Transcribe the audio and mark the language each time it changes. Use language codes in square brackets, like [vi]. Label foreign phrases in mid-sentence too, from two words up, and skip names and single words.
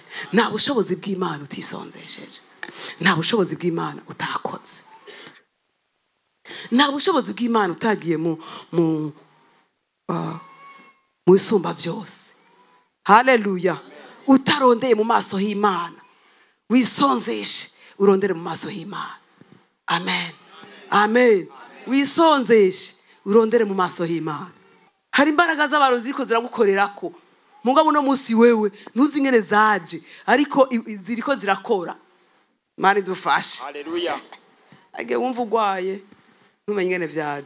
[rn] Nta bushobozi bw'Imana utisonzesheje. Nta bushobozi bw'Imana utakoze. Nta bushobozi bw'Imana utagiye mu isumba byose. Haleluya. Utarondeye mu maso y'Imana. Wisonzeshe urondere mu maso y'Imana. Amen. Amen. Wisonzeshe urondere mu maso y'Imana. Hari imbaraga z'abantu ziriko ziragukorerako. Mugabo no munsi wewe ntuzi ngene zaje ariko ziriko zirakora. Imana idufashe. Haleluya. Age wumva ugwaye ntumenye ngene vyaje.